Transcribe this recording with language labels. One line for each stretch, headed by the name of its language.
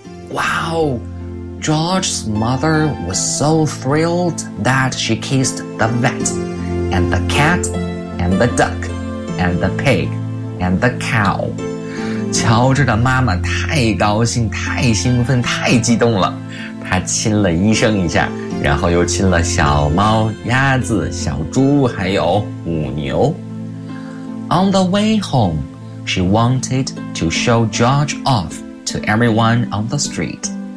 English: Wow, George's mother was so thrilled that she kissed the vet and the cat and the duck and the pig and the cow.
Chinese: 乔治的妈妈太高兴太兴奋太激动了，她亲了医生一下，然后又亲了小猫、鸭子、小猪，还有母牛。
English: On the way home, she wanted to show George off to everyone on the street.